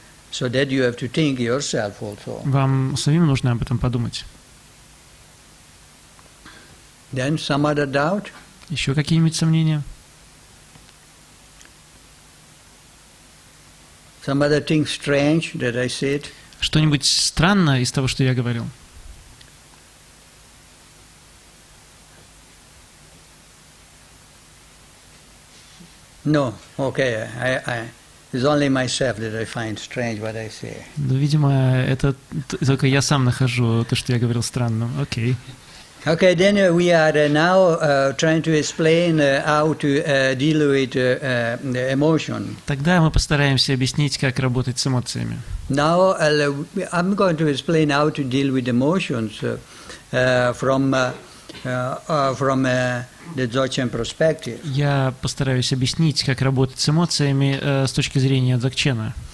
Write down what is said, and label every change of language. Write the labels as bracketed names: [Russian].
[English] So that you have to think yourself also. [Russian] Вам самим нужно об этом подумать. [English] Then some other doubt? [Russian] Еще какие-нибудь сомнения? [English] Some other thing strange that I said? [Russian] Что-нибудь странное из того, что я говорил? [English] No. Okay. It's only myself that I find strange what I say. [Russian] Ну, видимо, это только я сам нахожу то, что я говорил, странным. Окей. [English] Okay, then we are now trying to explain how to deal with the emotion. [Russian] Тогда мы постараемся объяснить, как работать с эмоциями. [English] Now I'm going to explain how to deal with emotions from the Dzogchen perspective. [Russian] Я постараюсь объяснить, как работать с эмоциями с точки зрения Дзогчена.